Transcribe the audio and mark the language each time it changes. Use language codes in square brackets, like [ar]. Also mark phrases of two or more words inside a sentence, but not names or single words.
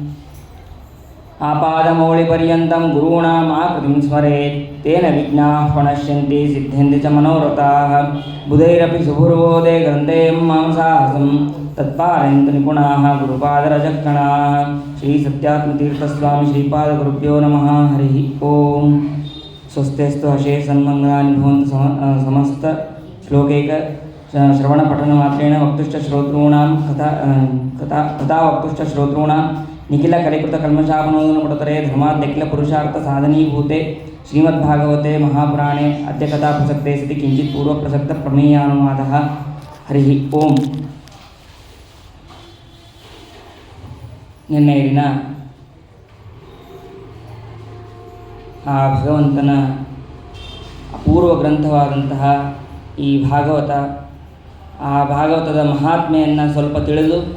[sa] ಆಪಾದಮೌಳಿಪರ್ಯಂతం ಗುರುಣಾಂ ಆಕೃತಿಂ ಸ್ಮರೇತ್ ತೇನ ವಿಘ್ನಾಃ ಪ್ರಣಶ್ಯಂತಿ ಸಿದ್ಧ್ಯಂತಿ ಚ ಮನೋರಥಾಃ. ಬುಧೈರಪಿ ಸುಭುರ್ಬೋಧೆ ಗ್ರಂಥೇಯಂ ಮಾಂಸಾಹಸಂ ತತ್ಪಾರಯಂತು ನಿಪುಣಾಃ ಗುರುಪಾದರಜಕ್ಕಣಾಃ. ಶ್ರೀ ಸತ್ಯಾತ್ಮತೀರ್ಥಸ್ವಾಮಿ ಶ್ರೀಪಾದಗುರುಭ್ಯೋ ನಮಃ. ಹರಿ ಓಂ. ಸ್ವಸ್ತಿಸ್ತು ಹಶೇ ಸನ್ಮಂಗಲಾನಿ ಭವಂತು ಸಮಸ್ತ ಶ್ಲೋಕೈಕ ಶ್ರವಣಪಠನ ಮಾತ್ರೇಣ ವಕ್ತುಶ್ಚ ಶ್ರೋತॄಣಾಂ ಕಥಾ ವಕ್ತುಶ್ಚ ಶ್ರೋತॄಣಾಂ ನಿಖಿಲ ಕಲಿಕೃತ ಕಲ್ಮಷಾಪನೋದನ ಪುಟತರೆ ಧರ್ಮಾದ್ಯಖಿಲ ಪುರುಷಾರ್ಥ ಸಾಧನೀಭೂತೆ ಶ್ರೀಮದ್ಭಾಗವತೆ ಮಹಾಪುರಾಣೆ ಅದ್ಯ ಕಥಾ ಪ್ರಸಕ್ತೆ ಸತಿ ಕಿಂಚಿತ್ ಪೂರ್ವ ಪ್ರಸಕ್ತ ಪ್ರಮೇಯಾನುವಾದಃ. ಹರಿ ಓಂ. [kn] ನಿನ್ನೆಯ ದಿನ ಆ ಭಗವಂತನ ಅಪೂರ್ವ ಗ್ರಂಥವಾದಂತಹ ಈ ಭಾಗವತ, ಆ ಭಾಗವತದ ಮಹಾತ್ಮೆಯನ್ನು ಸ್ವಲ್ಪ ತಿಳಿದು